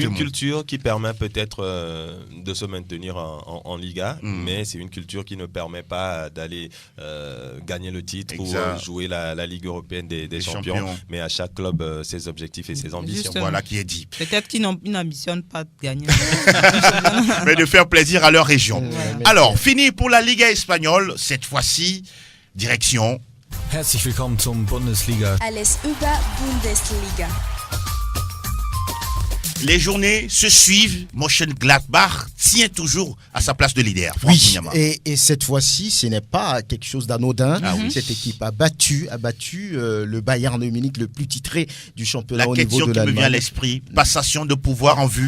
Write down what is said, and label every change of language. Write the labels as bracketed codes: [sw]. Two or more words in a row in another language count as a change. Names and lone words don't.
[fr] C'est une culture qui permet peut-être de se maintenir en Liga, mais c'est une culture qui ne permet pas d'aller gagner le titre ou jouer la Ligue européenne des champions. Mais à chaque club, ses objectifs et ses ambitions. Justement. Voilà qui est dit. Peut-être qu'ils n'ambitionnent pas de gagner. Mais de faire plaisir à leur région. Alors, fini pour la Liga espagnole. Cette fois-ci, direction... [de] Herzlich willkommen zum Bundesliga. Alles über Bundesliga. [fr] Les journées se suivent. Mönchengladbach tient toujours à sa place de leader. Oui, et cette fois-ci, ce n'est pas quelque chose d'anodin. Cette équipe a battu le Bayern de Munich, le plus titré du championnat au niveau de l'Allemagne. La question qui me vient à l'esprit, passation de pouvoir en vue.